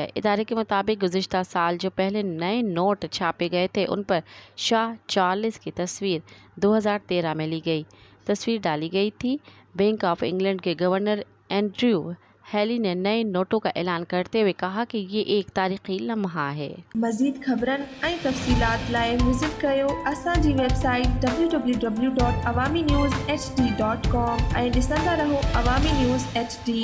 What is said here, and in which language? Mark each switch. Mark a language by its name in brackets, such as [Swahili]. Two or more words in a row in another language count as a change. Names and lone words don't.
[Urdu] ادارے کے مطابق گزشتہ سال جو پہلے نئے نوٹ چھاپے گئے تھے ان پر شاہ چارلس کی تصویر 2013 میں لی گئی تصویر ڈالی گئی تھی۔ بینک آف انگلینڈ کے گورنر اینڈریو ہیلی نے نئے نوٹوں کا اعلان کرتے ہوئے کہا کہ یہ ایک تاریخی لمحہ ہے۔ [Sindhi] مزید خبرن ऐं तफ़सीलात लाइ विज़िट कयो असांजी वेबसाइट www.awamiNewsHD.com ऐं ॾिसंदा रहो अवामी न्यूज़ HD।